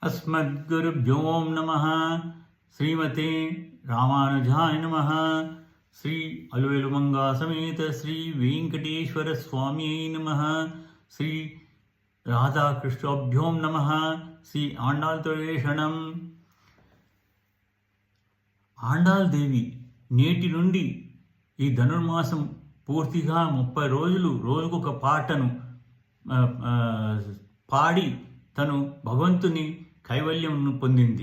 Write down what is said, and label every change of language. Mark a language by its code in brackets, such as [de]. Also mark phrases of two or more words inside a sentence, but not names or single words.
[sa] अस्मद्गुरुभ्यो नमः. श्रीमते रामानुजाय नमः. श्री अलवेलुमंगा समेत श्री वेंकटेश्वर स्वामी नमः. श्री राधाकृष्णाभ्यो नमः. [ta] ஸ்ரீ ஆண்டாள் தோளேசணம். [te] ఆండాల్ దేవి నేటి నుండి ఈ ధనుర్మాసం పూర్తిగా 30 రోజులు రోజుకొక పాటను పాడి తను భగవంతుని కైవల్యం పొందింది.